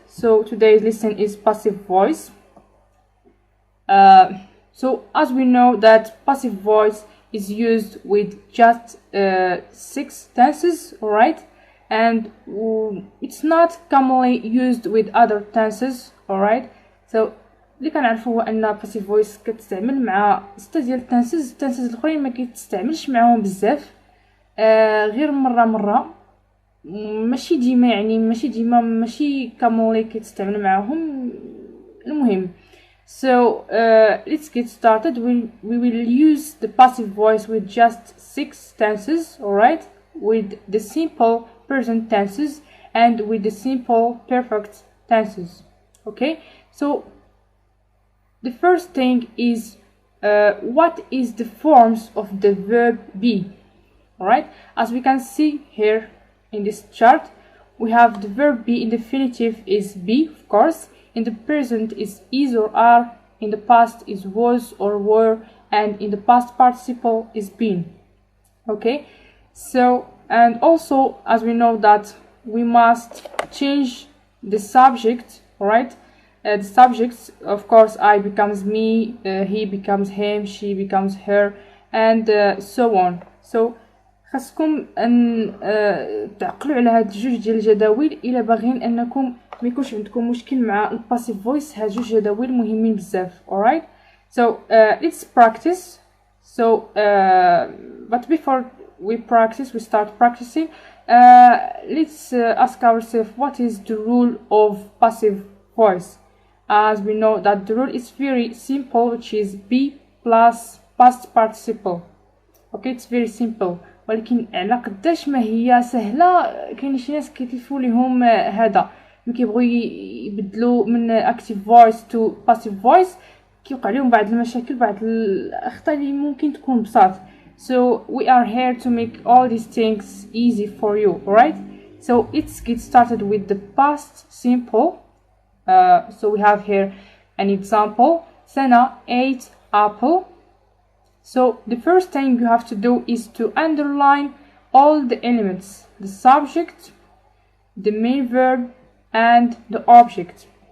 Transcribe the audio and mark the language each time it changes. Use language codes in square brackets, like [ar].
[en] So today's lesson is passive voice. So as we know that passive voice is used with just 6 tenses, alright, and it's not commonly used with other tenses, alright. [ar] So اللي كنعرفو هو ان passive voice كتستعمل مع 6 ديال التنسز الاخرين ما كيتستعملش معاهم بزاف، غير مره ماشي ديما، يعني ماشي commonly كتستعمل معاهم. [en] المهم، so let's get started. We will use the passive voice with just 6 tenses, alright, with the simple present tenses and with the simple perfect tenses. Okay, so the first thing is what is the forms of the verb be. Alright, as we can see here in this chart, we have the verb be. In the infinitive is be, of course. In the present is or are. In the past is was or were, and in the past participle is been. Okay, so and also as we know that we must change the subject, alright. The subjects, of course, I becomes me, he becomes him, she becomes her, and so on. [ar] So خاصكم ان تعقلوا على هاد جوج ديال الجداول الا باغيين انكم ما يكونش عندكم مشكل مع الباسيف فويس. هاد جوج جداول مهمين بزاف. [en] alright, so let's practice. So but before we practice, we start practicing, let's ask ourselves what is the rule of passive voice. As we know that the rule is very simple, which is be plus past participle. Okay, it's very simple. [ar] ولكن على قداش ما هي سهله، كاين شي ناس كيتلفوا ليهم هذا، ملي كيبغوا يبدلوا من [en] active voice to passive voice [ar] كيوقع لهم بعض المشاكل، بعض الاخطاء اللي ممكن تكون بساط. [en] So we are here to make all these things easy for you, alright. So let's get started with the past simple. So we have here an example. Sana ate apple. So the first thing you have to do is to underline all the elements: the subject, the main verb, and the object.